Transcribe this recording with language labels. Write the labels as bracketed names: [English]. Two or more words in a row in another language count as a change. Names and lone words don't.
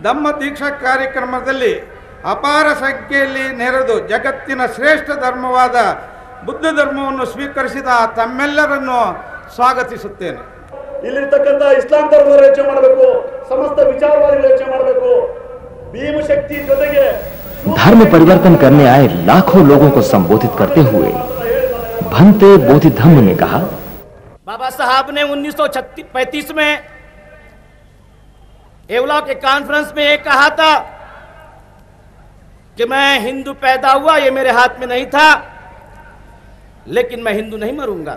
[Kannada] ಧಮ್ಮ ದೀಕ್ಷಾ ಕಾರ್ಯಕ್ರಮದಲ್ಲಿ ಅಪಾರ ಸಂಖ್ಯೆಯಲ್ಲಿ ನೆರೆದು ಜಗತ್ತಿನ ಶ್ರೇಷ್ಠ ಧರ್ಮವಾದ ಬುದ್ಧ ಧರ್ಮವನ್ನು ಸ್ವೀಕರಿಸಿದ ತಮ್ಮೆಲ್ಲರನ್ನು ಸ್ವಾಗತಿಸುತ್ತೇನೆ. ಇಲ್ಲಿರ್ತಕ್ಕಂಥ ಇಸ್ಲಾಂ ಧರ್ಮದ ಯೋಚನೆ ಮಾಡಬೇಕು, ಸಮಸ್ತ ವಿಚಾರವಾದಿಗಳ ಯೋಚನೆ ಮಾಡಬೇಕು. ಭೀಮಶಕ್ತಿ ಜೊತೆಗೆ [Hindi] धर्म परिवर्तन करने आए लाखों लोगों को संबोधित करते हुए भंते बोधिधम्म ने कहा, बाबा साहब ने 1935 में एवला के कॉन्फ्रेंस में ये कहा था कि मैं हिंदू पैदा हुआ, ये मेरे हाथ में नहीं था, लेकिन मैं हिंदू नहीं मरूंगा।